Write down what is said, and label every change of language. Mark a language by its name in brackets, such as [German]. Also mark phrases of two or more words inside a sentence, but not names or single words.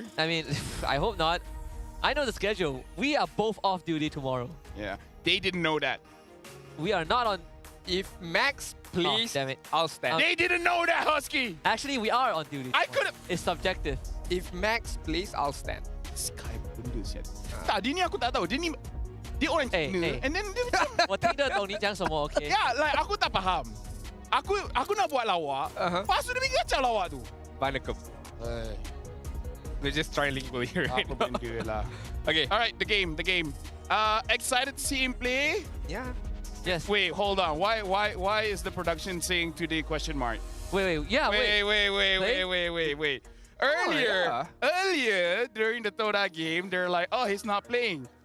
[English] I mean, I hope not. I know the schedule. We are both off duty tomorrow. Yeah. They didn't know that. We are not on If Max plays, damn it. I'll stand. They didn't know that, Husky. Actually, we are on duty. I could have. It's subjective. If Max plays, I'll stand. [Malay] Sky benda siap. Tak, dia ni aku tak tahu. Dia orang Cina. [English] And then [Malay] dia macam. [Chinese] 我听得懂你讲什么 ，OK？ [English] Yeah, like [Malay] aku tak faham. Aku nak buat lawak. Lepas tu dia bikin kacau lawak tu. [Tamil] Banakum. [English] We're just trilingual here right now. [Malay] Benda lah. [English] Okay, all right, the game. Excited to see him play? Yeah. Yes. Wait, hold on. Why is the production saying today question mark? Wait. Yeah, wait. Earlier during the Toda game, they're like, oh, he's not playing.